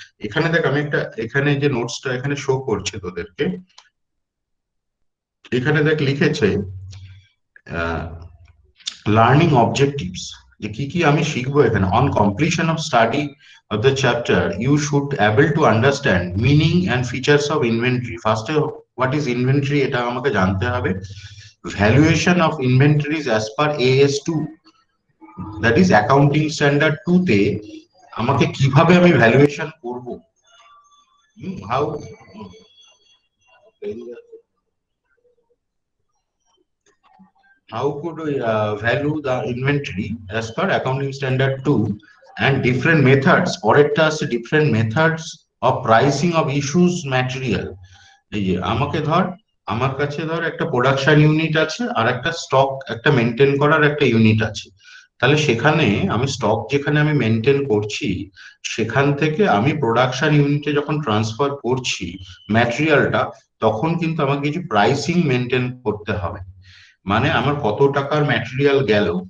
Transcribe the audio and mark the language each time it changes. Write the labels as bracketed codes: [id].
[bn] এখানে দেখ, আমি একটা এখানে যে নোটসটা এখানে শো করছে তোদেরকে, এখানে দেখ লিখেছে লার্নিং অবজেক্টিভস, যে কি কি আমি শিখবো এখানে। [en] On completion of study of the chapter you should able to understand meaning and features of inventory. [bn] ফার্স্টে [en] what is inventory [bn] এটা আমাকে জানতে হবে। [en] valuation of inventories as per AS2, that is accounting standard 2 [bn] তে আমাকে কিভাবে আমি ভ্যালুয়েশন করব, [en] how how could we value the inventory as per accounting standard 2, and different methods, [bn] পরেরটা আছে [en] different methods of pricing of issues material। [bn] এই যে আমাকে ধর, আমার কাছে ধর একটা প্রোডাকশন ইউনিট আছে আর একটা স্টক, একটা মেনটেন করার একটা ইউনিট আছে। তাহলে সেখানে আমি স্টক যেখানে আমি মেনটেন করছি, সেখান থেকে আমি প্রোডাকশন ইউনিটে যখন ট্রান্সফার করছি ম্যাটেরিয়ালটা, তখন কিন্তু আমাকে কিছু প্রাইসিং মেনটেন করতে হবে। মানে আমার কত টাকার ম্যাটেরিয়াল গেল,